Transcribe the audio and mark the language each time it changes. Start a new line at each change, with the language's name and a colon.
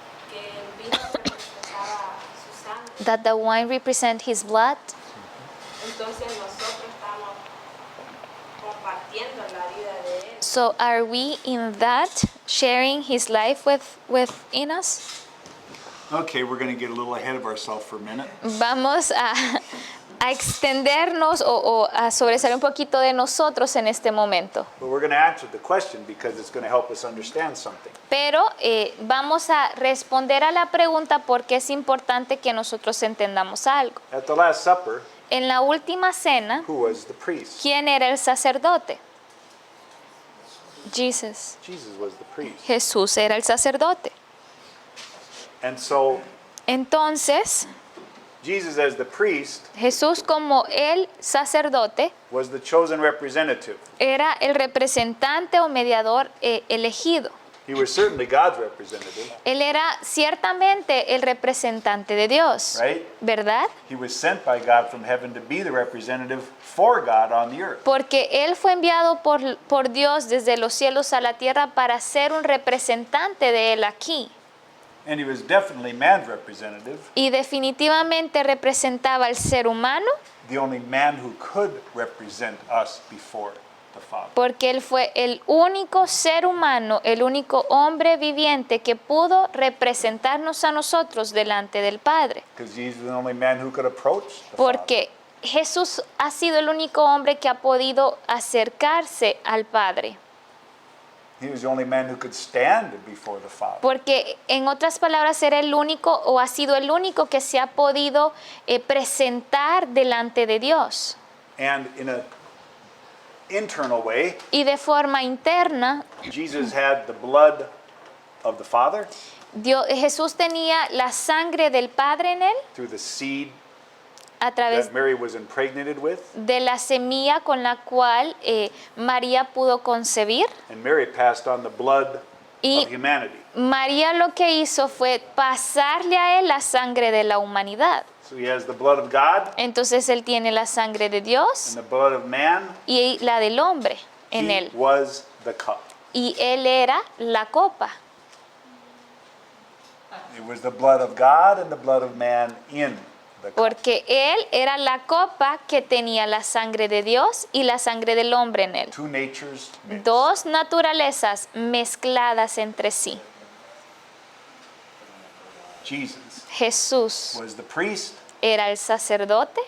Spanish: que el vino representaba su sangre,
English: that the wine represent his blood,
Spanish: entonces nosotros estamos compartiendo la vida de él.
English: so are we in that sharing his life within us? Okay, we're going to get a little ahead of ourselves for a minute.
Spanish: Vamos a extendernos o a sobresalir un poquito de nosotros en este momento.
English: But we're going to answer the question because it's going to help us understand something.
Spanish: Pero vamos a responder a la pregunta porque es importante que nosotros entendamos algo.
English: At the Last Supper,
Spanish: En la última cena,
English: who was the priest?
Spanish: ¿quién era el sacerdote? Jesus.
English: Jesus was the priest.
Spanish: Jesús era el sacerdote.
English: And so
Spanish: Entonces,
English: Jesus as the priest
Spanish: Jesús como el sacerdote
English: was the chosen representative.
Spanish: era el representante o mediador elegido.
English: He was certainly God's representative,
Spanish: Él era ciertamente el representante de Dios,
English: right?
Spanish: ¿verdad?
English: He was sent by God from heaven to be the representative for God on the earth.
Spanish: Porque Él fue enviado por Dios desde los cielos a la tierra para ser un representante de Él aquí.
English: And he was definitely man's representative,
Spanish: Y definitivamente representaba al ser humano
English: the only man who could represent us before the Father.
Spanish: porque Él fue el único ser humano, el único hombre viviente que pudo representarnos a nosotros delante del Padre.
English: Because he's the only man who could approach the Father.
Spanish: Porque Jesús ha sido el único hombre que ha podido acercarse al Padre.
English: He was the only man who could stand before the Father.
Spanish: Porque en otras palabras era el único o ha sido el único que se ha podido presentar delante de Dios.
English: And in an internal way,
Spanish: Y de forma interna,
English: Jesus had the blood of the Father
Spanish: Jesús tenía la sangre del Padre en él
English: through the seed
Spanish: a través
English: that Mary was impregnated with.
Spanish: de la semilla con la cual María pudo concebir.
English: And Mary passed on the blood
Spanish: Y
English: of humanity.
Spanish: María lo que hizo fue pasarle a él la sangre de la humanidad.
English: So he has the blood of God
Spanish: Entonces él tiene la sangre de Dios
English: and the blood of man.
Spanish: y la del hombre en
English: He
Spanish: él.
English: was the cup.
Spanish: Y él era la copa.
English: It was the blood of God and the blood of man in the cup.
Spanish: Porque él era la copa que tenía la sangre de Dios y la sangre del hombre en él.
English: Two natures mixed.
Spanish: Dos naturalezas mezcladas entre sí.
English: Jesus
Spanish: Jesús
English: was the priest,
Spanish: era el sacerdote,